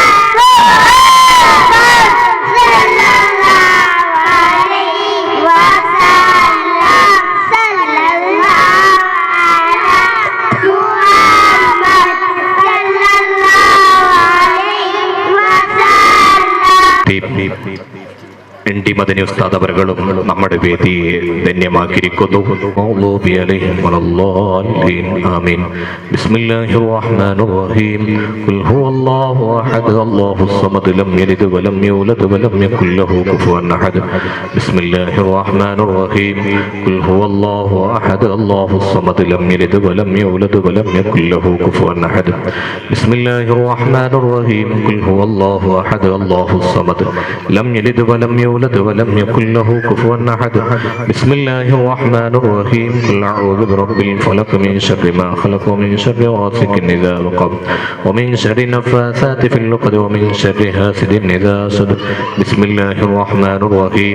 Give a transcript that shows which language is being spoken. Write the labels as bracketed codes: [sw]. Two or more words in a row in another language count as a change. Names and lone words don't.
[ar] محمد صلى الله عليه وسلم صلى الله على محمد صلى الله عليه وسلم. [ml] എൻഡി മദനി ഉസ്താദ് അവர்களுം നമ്മുടെ വേദിയെ ധന്യമാക്കിയിരിക്കുന്നു. [ar] آمين. بسم الله الرحمن الرحيم. قل هو الله أحد الله الصمد لم يلد ولم يولد ولم يكن له كفوا أحد. بسم الله الرحمن الرحيم. قل هو الله أحد الله الصمد لم يلد ولم يولد ولم يكن له كفوا أحد. بسم الله الرحمن الرحيم. قل هو الله أحد الله الصمد لم يلد ولم ولد ولم يكن له كفوا أحد. بسم الله الرحمن الرحيم. قل أعوذ برب الفلق من شر ما خلق ومن شر غاسق إذا وقب ومن شر النفاثات في العقد ومن شر حاسد إذا حسد. بسم الله الرحمن الرحيم.